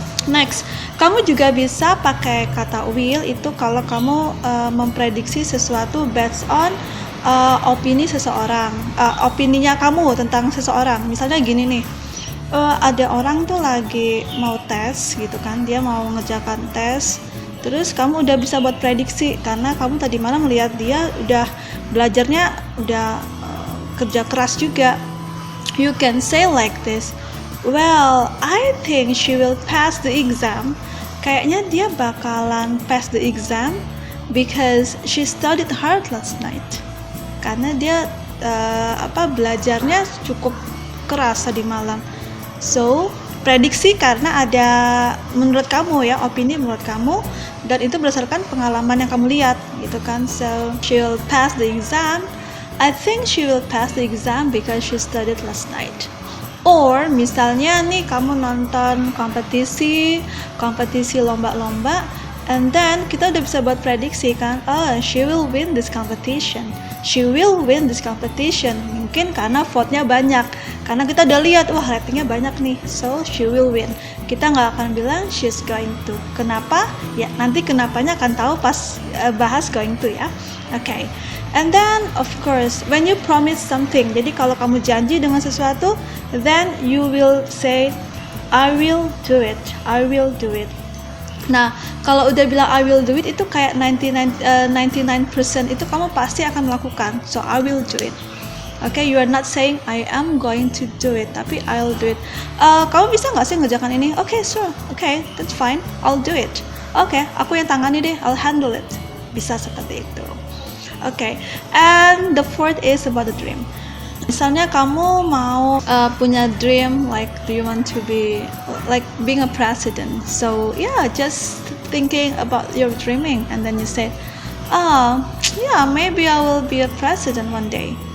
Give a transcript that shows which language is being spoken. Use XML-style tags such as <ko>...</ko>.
<id>Next, kamu juga bisa pakai kata will itu kalau kamu memprediksi sesuatu</id> <en>based on</en> <id>opini seseorang, opininya kamu tentang seseorang. Misalnya gini nih, ada orang tuh lagi mau tes gitu kan, dia mau ngerjakan tes, terus kamu udah bisa buat prediksi karena kamu tadi malam melihat dia udah belajarnya, udah kerja keras juga.</id> <en>You can say like this, well, I think she will pass the exam.</en> <id>Kayaknya dia bakalan</id> <en>pass the exam because she studied hard last night.</en> <id>Karena dia belajarnya cukup keras tadi malam. So, prediksi karena ada menurut kamu ya, opini menurut kamu, dan itu berdasarkan pengalaman yang kamu lihat gitu kan.</id> <en>So, she will pass the exam. I think she will pass the exam because she studied last night.</en> <id>Or misalnya nih kamu nonton kompetisi lomba-lomba,</id> <en>and then</en> <id>kita udah bisa buat prediksi kan,</id> <en>she will win this competition. She will win this competition.</en> <id>Mungkin karena vote-nya banyak, karena kita udah lihat, wah ratingnya banyak nih,</id> <en>so she will win.</en> <id>Kita nggak akan bilang</id> <en>she's going to.</en> <id>Kenapa? Ya nanti kenapanya akan tahu pas bahas</id> <en>going to</en> <id>ya. Okay.</id> <en>And then of course when you promise something,</en> <id>jadi kalau kamu janji dengan sesuatu,</id> <en>then you will say I will do it, I will do it.</en> <id>Nah kalau udah bilang</id> <en>I will do it,</en> <id>itu kayak 99% itu kamu pasti akan melakukan.</id> <en>So I will do it. Okay, you are not saying I am going to do it,</en> <id>tapi</id> <en>I'll do it.</en> <id>Kamu bisa nggak sih ngerjakan ini?</id> <en>Okay, sure. Okay, that's fine. I'll do it.</en> <id>Okay, aku yang tangani deh.</id> <en>I'll handle it.</en> <id>Bisa seperti itu.</id> <en>Okay, and the fourth is about the dream.</en> <id>Misalnya kamu mau punya</id> <en>dream, like do you want to be like being a president? So yeah, just thinking about your dreaming, and then you say, yeah, maybe I will be a president one day.</en>